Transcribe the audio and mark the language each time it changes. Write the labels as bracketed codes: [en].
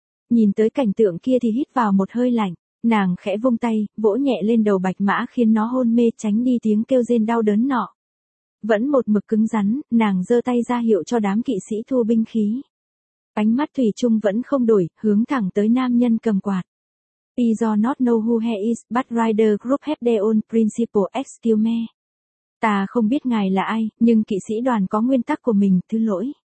[vi] Nhìn tới cảnh tượng kia thì hít vào một hơi lạnh, nàng khẽ vung tay, vỗ nhẹ lên đầu bạch mã khiến nó hôn mê tránh đi tiếng kêu rên đau đớn nọ. Vẫn một mực cứng rắn, nàng giơ tay ra hiệu cho đám kỵ sĩ thu binh khí. Ánh mắt thủy chung vẫn không đổi, hướng thẳng tới nam nhân cầm quạt. [en] "We do not know who he is, but Rider Group has their own principle, excuse me." [vi] Ta không biết ngài là ai, nhưng kỵ sĩ đoàn có nguyên tắc của mình, thứ lỗi.